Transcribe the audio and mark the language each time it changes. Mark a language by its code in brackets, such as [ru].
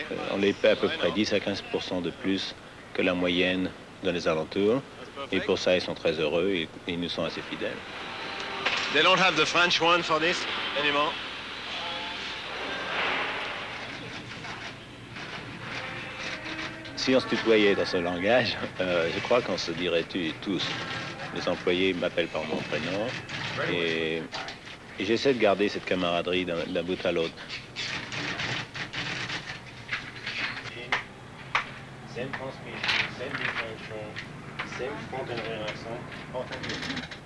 [fr] On les paie à peu près 10 à 15% de plus que la moyenne dans les alentours. Et pour ça, ils sont très heureux et ils nous sont assez fidèles. [en] They don't have the French one for this anymore. [fr] Si on se tutoyait dans ce langage, je crois qu'on se dirait tous. Les employés m'appellent par mon prénom et j'essaie de garder cette camaraderie d'un bout à l'autre. [en] Same transmission, same differential, same front and rear axle.